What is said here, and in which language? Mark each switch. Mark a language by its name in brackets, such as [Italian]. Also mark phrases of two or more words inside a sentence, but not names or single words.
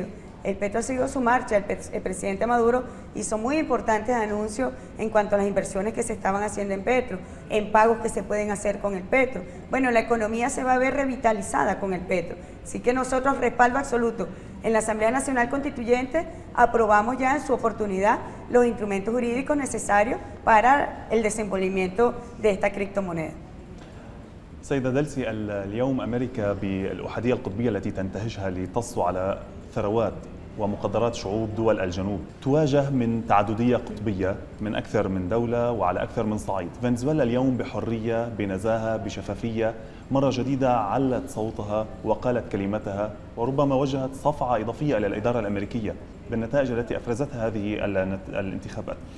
[Spanish] El petro ha seguido su marcha, el presidente Maduro hizo muy importantes anuncios en cuanto a las inversiones que se estaban haciendo en petro, en pagos que se pueden hacer con el petro. Bueno, la economía se va a ver revitalizada con el petro, así que nosotros, respaldo absoluto. En la Asamblea Nacional Constituyente aprobamos ya en su oportunidad los instrumentos jurídicos necesarios para el desenvolvimiento de esta criptomoneda. [Arabic] سيدة دلسي، اليوم أمريكا بالأحادية القطبية التي تنتهجها لتصل على ثروات ومقدرات شعوب دول الجنوب تواجه من تعددية قطبية من أكثر من دولة وعلى أكثر من صعيد. فنزويلا اليوم بحرية، بنزاهة، بشفافية، مرة جديدة علت صوتها وقالت كلمتها وربما وجهت صفعة إضافية إلى الإدارة الأمريكية بالنتائج التي أفرزتها هذه الانتخابات.